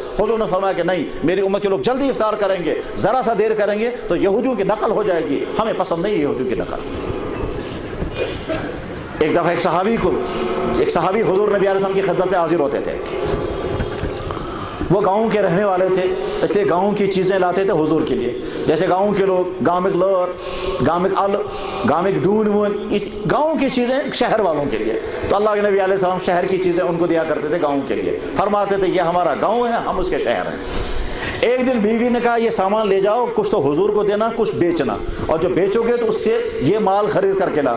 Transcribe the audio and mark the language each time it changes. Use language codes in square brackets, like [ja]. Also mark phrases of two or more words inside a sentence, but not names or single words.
[ur] حضور نے فرمایا کہ نہیں، میری امت کے لوگ جلدی افطار کریں گے، ذرا سا دیر کریں گے تو یہودیوں کی نقل ہو جائے گی، ہمیں پسند نہیں یہودیوں کی نقل۔ ایک دفعہ ایک صحابی حضور نبی علیہ السلام کی خدمت میں حاضر ہوتے تھے، وہ گاؤں کے رہنے والے تھے، اس لیے گاؤں کی چیزیں لاتے تھے حضور کے لیے، جیسے گاؤں کے لوگ گامک لور، گامک ال، گامک ڈون وون، گاؤں کی چیزیں شہر والوں کے لیے، تو اللہ کے نبی علیہ السلام شہر کی چیزیں ان کو دیا کرتے تھے گاؤں کے لیے، فرماتے تھے یہ ہمارا گاؤں ہے، ہم اس کے شہر ہیں۔ ایک دن بیوی نے کہا یہ سامان لے جاؤ، کچھ تو حضور کو دینا، کچھ بیچنا، اور جو بیچو گے تو اس سے یہ مال خرید کر کے لانا۔